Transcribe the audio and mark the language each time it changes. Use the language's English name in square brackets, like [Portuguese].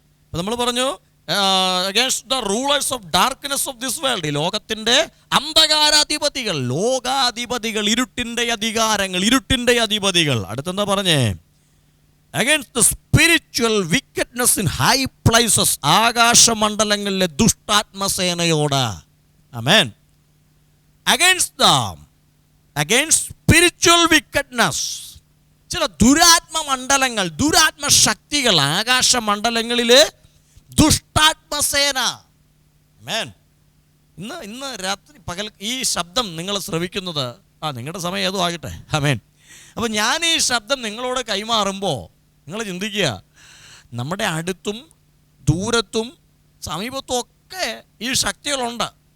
[Malayalam] അപ്പോൾ നമ്മൾ പറഞ്ഞു [English] against the rulers of darkness of this world. [Malayalam] ഈ ലോകത്തിൻ്റെ അന്ധകാരാധിപതികൾ, ലോകാധിപതികൾ, ഇരുട്ടിൻ്റെ അധികാരങ്ങൾ, ഇരുട്ടിൻ്റെ അധിപതികൾ. അടുത്തെന്താ പറഞ്ഞേ? [English] against the spiritual wickedness in high places. [Malayalam] ആകാശമണ്ഡലങ്ങളിലെ ദുഷ്ടാത്മസേനയോട്. Amen. [English] against spiritual wickedness. [Malayalam] ചില ദുരാത്മമണ്ഡലങ്ങൾ, ദുരാത്മശക്തികൾ, ആകാശമണ്ഡലങ്ങളിൽ ദുഷ്ടാത്മസേന. ആമേൻ. ഇന്ന് രാത്രി പകൽ ഈ ശബ്ദം നിങ്ങൾ ശ്രവിക്കുന്നത്, നിങ്ങളുടെ സമയം ഏതോ ആകട്ടെ. ആമേൻ. അപ്പോൾ ഞാൻ ഈ ശബ്ദം നിങ്ങളോട് കൈമാറുമ്പോൾ നിങ്ങൾ ചിന്തിക്കുക, നമ്മുടെ അടുത്തും ദൂരത്തും സമീപത്തും ഒക്കെ ഈ ശക്തികളുണ്ട്.